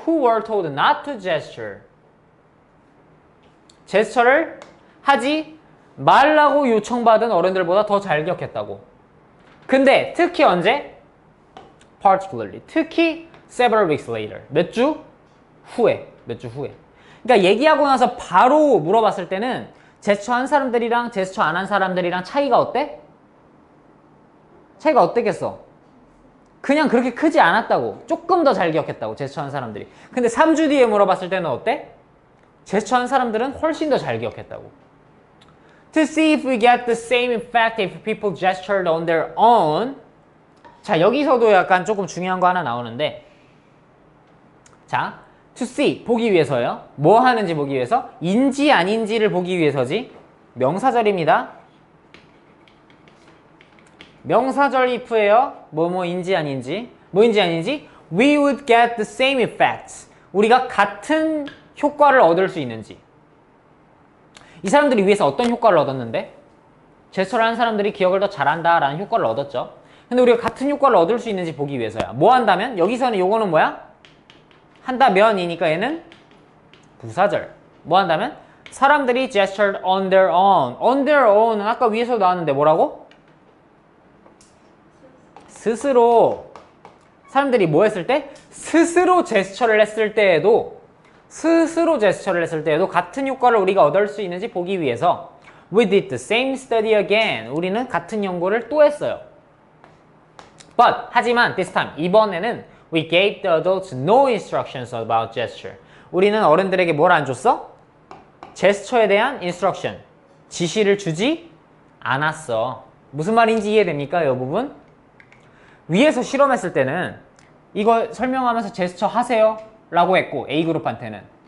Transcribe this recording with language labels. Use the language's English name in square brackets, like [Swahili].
[English] who were told not to gesture. [Korean] 제스처를 하지 말라고 요청받은 어른들보다 더 잘 기억했다고. 근데 특히 언제? particularly. [English] 특히 several weeks later. [Korean] 몇 주 후에. 몇 주 후에. 그러니까 얘기하고 나서 바로 물어봤을 때는 제스처 한 사람들이랑 제스처 안 한 사람들이랑 차이가 어때? 차이가 어땠겠어? 그냥 그렇게 크지 않았다고. 조금 더 잘 기억했다고. 제스처 한 사람들이. 근데 3주 뒤에 물어봤을 때는 어때? 제스처 한 사람들은 훨씬 더 잘 기억했다고. [English] To see if we get the same effect if people gestured on their own. [Korean] 자, 여기서도 약간 조금 중요한 거 하나 나오는데, 자, [English] to see, [Korean] 보기 위해서요. 뭐 하는지 보기 위해서? 인지 아닌지를 보기 위해서지. 명사절입니다. 명사절 if예요. 뭐뭐인지 아닌지. 뭐인지 아닌지? [English] We would get the same effects. [Korean] 우리가 같은 효과를 얻을 수 있는지. 이 사람들이 위해서 어떤 효과를 얻었는데? 제스처를 한 사람들이 기억을 더 잘한다 라는 효과를 얻었죠. 근데 우리가 같은 효과를 얻을 수 있는지 보기 위해서야. 뭐 한다면? 여기서는 요거는 뭐야? 한다면이니까 얘는 부사절. 뭐 한다면? [English] 사람들이 gestured on their own. [Korean] on their own은 아까 위에서 나왔는데 뭐라고? 스스로. 사람들이 뭐 했을 때? 스스로 제스처를 했을 때에도 같은 효과를 우리가 얻을 수 있는지 보기 위해서 [English] We did the same study again. [Korean] 우리는 같은 연구를 또 했어요. [English] But, 하지만 this time, 이번에는 We gave the adults no instructions about gesture. [Korean] 우리는 어른들에게 뭘 안 줬어? 제스처에 대한 instruction, 지시를 주지 않았어. 무슨 말인지 이해됩니까, 이 부분? 위에서 실험했을 때는 이거 설명하면서 제스처 하세요 라고 했고, A그룹한테는.